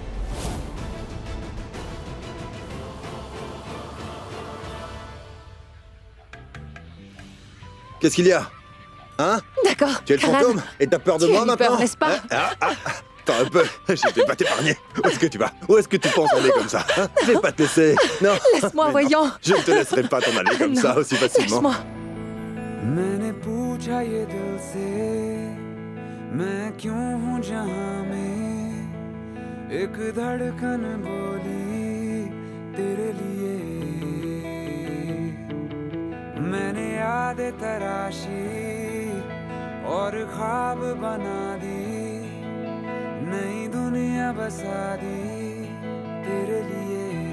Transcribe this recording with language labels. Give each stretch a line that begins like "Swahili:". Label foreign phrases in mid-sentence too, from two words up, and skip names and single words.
French: Qu'est-ce qu'il y a? Hein? D'accord. Tu es le Karan, fantôme? Et t'as peur de tu moi as eu maintenant? peur, n'est-ce pas? Attends un peu, je vais pas t'épargner. Où est-ce que tu vas? Où est-ce que tu penses aller comme ça, hein? Je vais pas te laisser. Non. Laisse-moi, Mais voyons. non, je ne te laisserai pas t'en aller comme Non, ça aussi facilement. Laisse-moi.
Hindi: मैंने पूछा ये दिल से मैं क्यों हूँ जहाँ में एक धड़कन बोली तेरे लिए मैंने यादें तराशी और ख्वाब बना दी नई दुनिया बसा दी तेरे लिए